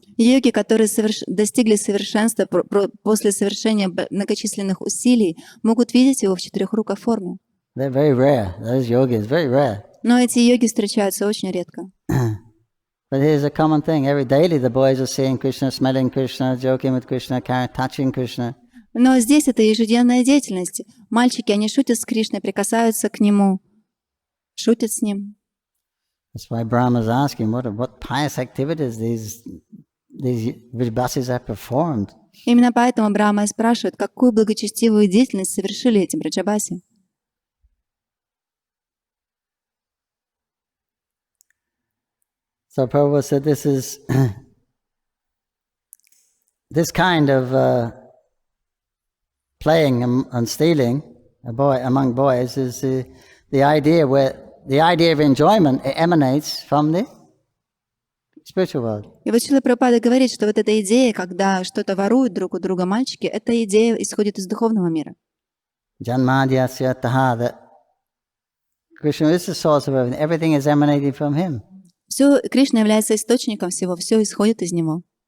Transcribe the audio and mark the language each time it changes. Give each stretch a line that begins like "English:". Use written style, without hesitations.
Russian: Йоги, которые достигли совершенства после совершения многочисленных усилий, могут видеть его в четырехрукой форме.
English: They're very rare. Those yogis, very rare.
Russian: Но эти йоги встречаются очень редко.
English: But here's a common thing. Every daily the boys are seeing Krishna, smelling Krishna, joking with Krishna, touching Krishna.
Russian: Но здесь это ежедневная деятельность. Мальчики, они шутят с Кришной, прикасаются к нему, шутят с ним.
English: That's why Brahma's asking what pious activities these Vrijbasis have performed.
Russian: Именно поэтому Брахма и спрашивает, какую благочестивую деятельность совершили эти Браджабаси.
English: So Prabhupada said this kind of playing and stealing among boys is the idea of enjoyment emanates from the spiritual world.
Russian: И вот Шрила Прабхупада говорит, что вот эта идея, когда что-то воруют друг у друга мальчики, эта идея исходит из духовного мира.
English: Janmadhyasya taha, that Krishna is the source of everything is emanating from him.
Russian: Все, Кришна является источником всего, все исходит из него.